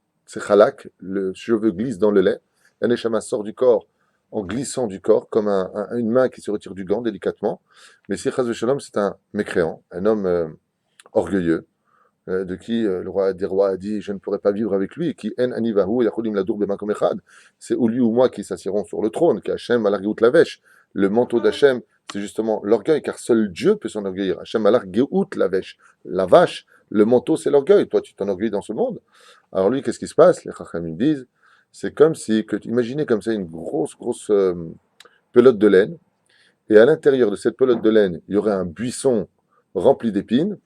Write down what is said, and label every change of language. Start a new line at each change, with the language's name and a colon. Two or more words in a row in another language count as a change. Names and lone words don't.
French: C'est halak, le cheveu glisse dans le lait. Un neshama sort du corps en glissant du corps, comme une main qui se retire du gant délicatement. Mais si
Hebrew: חס ושלום,
French: c'est un mécréant, un homme orgueilleux, de qui le roi des rois a dit je ne pourrai pas vivre avec lui, et qui
Hebrew: אין אני והוא יכולים לדור במקום אחד,
French: c'est ou lui ou moi qui s'assieront sur le trône, qui
Hebrew: השם מלך גאות לבש.
French: Le manteau d'Hachem, c'est justement l'orgueil, car seul Dieu peut s'enorgueillir.
Hebrew: השם מלך גאות לבש,
French: la vache, le manteau c'est l'orgueil. Toi tu t'enorgueillis dans ce monde. Alors lui, qu'est-ce qui se passe? Les Chachamim disent, c'est comme si, imaginez comme ça une grosse pelote de laine, et à l'intérieur de cette pelote de laine, il y aurait un buisson rempli d'épines.